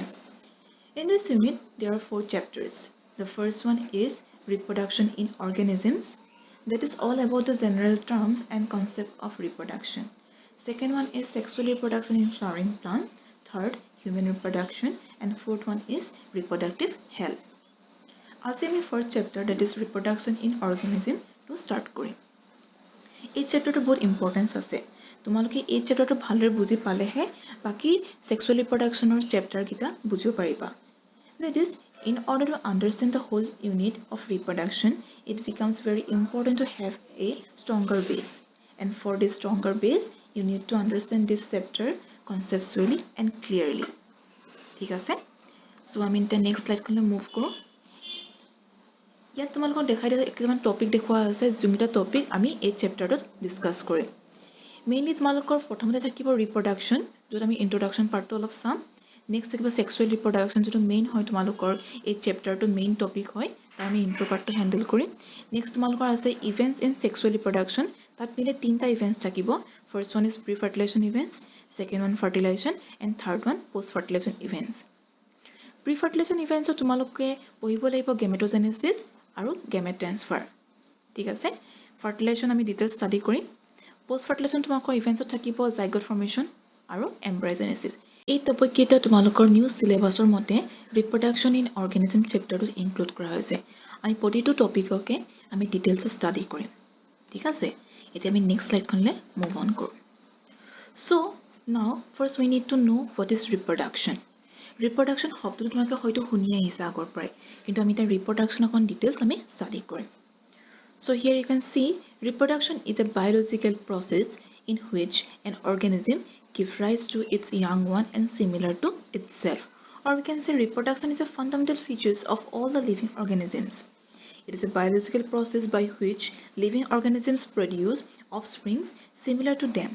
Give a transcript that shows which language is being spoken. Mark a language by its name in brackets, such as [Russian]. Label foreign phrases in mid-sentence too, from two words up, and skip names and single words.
[English] In this unit there are 4 chapters. The first one is reproduction in organisms, that is all about the general terms and concept of reproduction. Second one is sexual reproduction in flowering plants. Third, human reproduction, and fourth one is reproductive health. [Assamese] আজি আমি [English] first chapter, that is reproduction in organism to start কৰিম. [Assamese] এই chapterটো বহুত importance আছে. তোমালোকে এই chapterটো ভালদৰে বুজি পালেহে বাকি [English] sexual reproductionৰ [Assamese] chapter কিটা বুজিব পাৰিবা. [English] That is, in order to understand the whole unit of reproduction, it becomes very important to have a stronger base. And for this stronger base, you need to understand this chapter conceptually and clearly. [Assamese] ঠিক আছে? So আমি এতিয়া [English] next slide [Assamese] খনলৈ move কৰো. ইয়াত তোমালোকক দেখাই দিয়া কিছুমান টপিক দেখুওৱা আছে, যোনটা টপিক আমি এই [English] chapterটোত discuss [Assamese] কৰিম. মেইনলি তোমালোকৰ প্ৰথমতে থাকিব reproduction, য'ত আমি [English] introduction partটো [Assamese] অলপ চাম. [English] নেক্সট থাকিব sexual reproduction, [Assamese] যেটো মেইন হয় তোমালোকৰ এই [English] chapterটো main topic [Assamese] হয়, তাৰ আমি [English] intro partটো handle [Assamese] কৰিম. [English] নেক্সট [Assamese] তোমালোকৰ আছে [English] events in sexual reproduction, [Assamese] তাত মিলে তিনটা ইভেন্টস থাকিব. [English] First one is pre fertilization events, second one fertilization, and third one post fertilization events. pre fertilization eventsত [Assamese] তোমালোকে পঢ়িব লাগিব [English] gametogenesis আৰু gamete transfer. [Assamese] ঠিক আছে? [English] ফাৰ্টিলাইজেশন আমি details study কৰিম. post fertilization তোমালোকৰ ইভেন্টসত থাকিব zygote formation আৰু embryogenesis. এই টপিক [Assamese] কেইটা তোমালোকৰ [English] new syllabusৰ মতে reproduction in organism chapterটোত include [Assamese] কৰা হৈছে. আমি প্ৰতিটো টপিককে আমি [English] details study [Assamese] কৰিম. ঠিক আছে? এতিয়া আমি [English] next slide [Assamese] খনলে [English] move on [Assamese] কৰো. [English] So now first we need to know what is reproduction. [Assamese] ৰিপ্ৰডাকশন শব্দটো তোমালোকে হয়তো শুনি আহিছে আগৰ পৰাই, কিন্তু আমি তাৰ ৰিপ্ৰডাকশন অকন ডিটেইলছ আমি ষ্টাডি কৰিম. [English] So here you can see reproduction is a biological process in which an organism gives rise to its young one and similar to itself. Or we can say reproduction is a fundamental features of all the living organisms. It is a biological process by which living organisms produce offsprings similar to them.